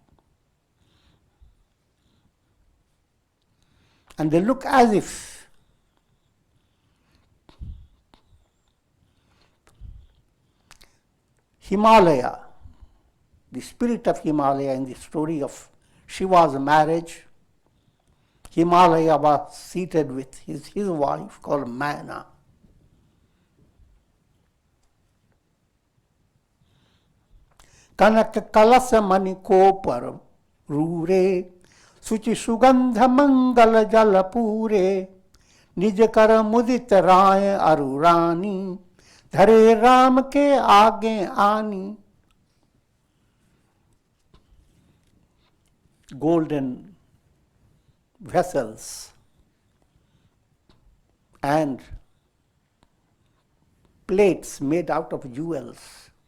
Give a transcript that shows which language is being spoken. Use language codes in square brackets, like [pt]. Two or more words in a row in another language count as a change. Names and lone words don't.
[en] And they look as if Himalaya, the spirit of Himalaya in the story of Shiva's marriage, Himalaya was seated with his wife called Mana. [awa] कनक कलस मनिको पर रूरे, सुचि सुगंध मंगल जल पूरे निज कर मुदित राय अरुरानी धरे राम के आगे आनी. [en] Golden vessels and plates made out of jewels.